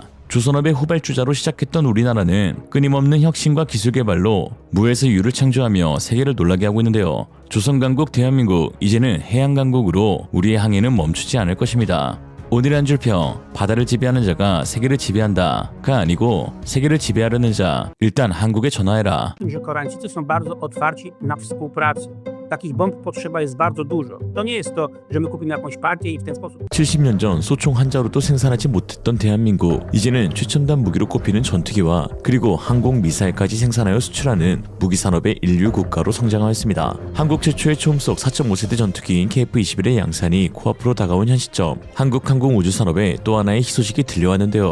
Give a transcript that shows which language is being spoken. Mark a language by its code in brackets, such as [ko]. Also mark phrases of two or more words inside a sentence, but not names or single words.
[ko] 조선업의 후발주자로 시작했던 우리나라는 끊임없는 혁신과 기술 개발로 무에서 유를 창조하며 세계를 놀라게 하고 있는데요. 조선강국 대한민국, 이제는 해양강국으로 우리의 항해는 멈추지 않을 것입니다. 오늘의 한 줄평, 바다를 지배하는 자가 세계를 지배한다가 아니고 세계를 지배하려는 자, 일단 한국에 전화해라. [pl] że Koreańczycy są bardzo otwarci na współpracę. Takich bomb potrzeba jest bardzo dużo. To nie jest to, że my kupimy jakąś partię i w ten sposób. [ko] 70년 전 소총 한 자루도 생산하지 못했던 대한민국, 이제는 최첨단 무기로 꼽히는 전투기와 그리고 항공 미사일까지 생산하여 수출하는 무기 산업의 인류 국가로 성장하였습니다. 한국 최초의 초음속 4.5세대 전투기인 KF-21의 양산이 코앞으로 다가온 현 시점, 한국 항공 우주 산업에 또 하나의 희소식이 들려왔는데요.